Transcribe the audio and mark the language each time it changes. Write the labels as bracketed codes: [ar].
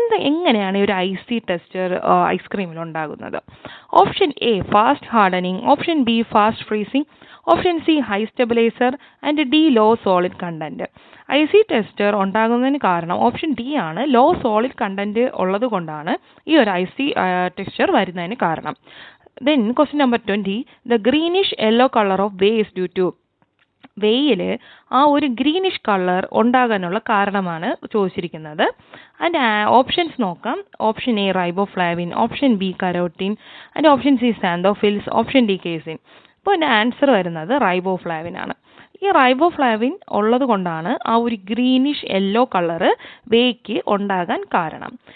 [ml] എങ്ങനെയാണ് ഒരു IC texture ഐസ്ക്രീമിൽ ഉണ്ടാകുന്നത്? [en] Option A fast hardening, option B fast freezing, option C high stabiliser and D low solid content. [ml] IC tester ഉണ്ടാകുന്നതിന് കാരണം option D ആണ്. Law solid content ഉള്ളത് കൊണ്ടാണ് ഈ ഒരു IC ടെക്സ്ചർ വരുന്നതിന് കാരണം. [en] Then question number 20, the greenish yellow color of whey is due to. [ml] വെയിൽ ആ ഒരു ഗ്രീനിഷ് കളർ ഉണ്ടാകാനുള്ള കാരണമാണ് ചോദിച്ചിരിക്കുന്നത്. അതിൻ്റെ ഓപ്ഷൻസ് നോക്കാം. [en] Option A riboflavin, option B carotene and option C xanthophylls, option D casein. [ml] ഇപ്പോൾ എൻ്റെ ആൻസർ വരുന്നത് റൈബോഫ്ലാവിൻ ആണ്. ഈ റൈബോഫ്ലാവിൻ ഉള്ളത് കൊണ്ടാണ് ആ ഒരു ഗ്രീനിഷ് യെല്ലോ കളറ് വേയ്ക്ക് ഉണ്ടാകാൻ കാരണം.